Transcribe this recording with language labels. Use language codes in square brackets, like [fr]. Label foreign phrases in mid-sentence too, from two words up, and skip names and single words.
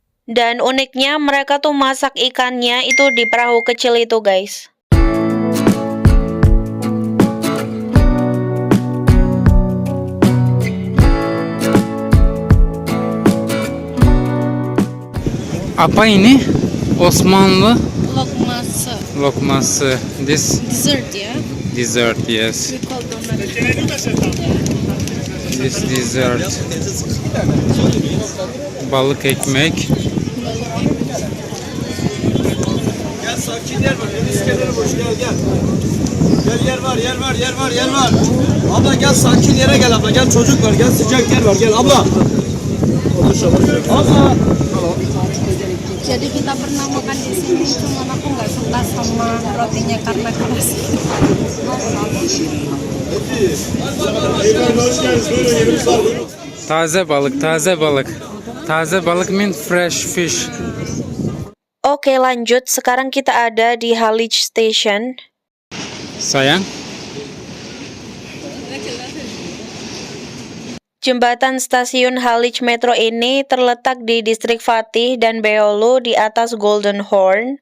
[id] Dan uniknya mereka tuh masak ikannya itu di perahu kecil itu, guys. Apa ini? [tr] Osmanlı Lokması. lokması. [en] This [id] Dessert ya. [en] dessert, yes. We call donat. This dessert. [tr] Balık ekmek. Gel sakin yer var. Deniz kenarı boş gel gel. Gel yer var yer var yer var yer var. Abla gel sakin yere gel abla. Gel çocuk var gel sıcak yer var gel abla. Abla. [id] Jadi kita pernah makan di sini, cuman aku nggak suka sama rotinya karena keras. [tr] Taze balık, taze balık. Taze balık [en] mean fresh fish. [id] Oke, lanjut. Sekarang kita ada di Haliç Station. Sayang. Jembatan stasiun Haliç Metro ini terletak di distrik Fatih dan Beyoğlu di atas Golden Horn.